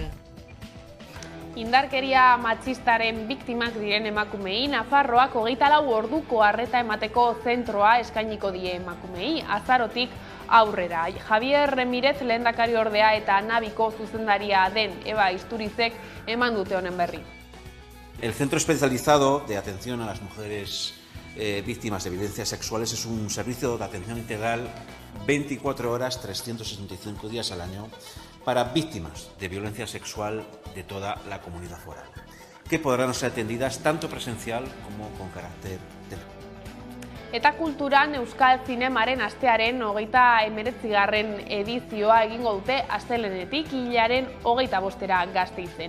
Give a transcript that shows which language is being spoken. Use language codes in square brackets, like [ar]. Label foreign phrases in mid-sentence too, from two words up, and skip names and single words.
[eu] Indarkeria matxistaren biktimak diren emakumei, Nafarroak 24 orduko arreta emateko zentroa eskainiko die emakumei, azarotik aurrera. Javier Remirez lehendakari ordea eta Nabiko zuzendaria den Eba Isturizek eman dute honen berri. [es] El Centro Especializado de Atención a las Mujeres Víctimas de Violencias Sexuales es un servicio de atención integral 24 horas, 365 días al año para víctimas de violencia sexual de toda la comunidad foral, que podrán ser atendidas tanto presencial como con carácter telefónico. [eu] Eta kulturan Euskal Zinemaren astearen 29. edizioa egingo dute astelehenetik hilaren 25era Gasteizen.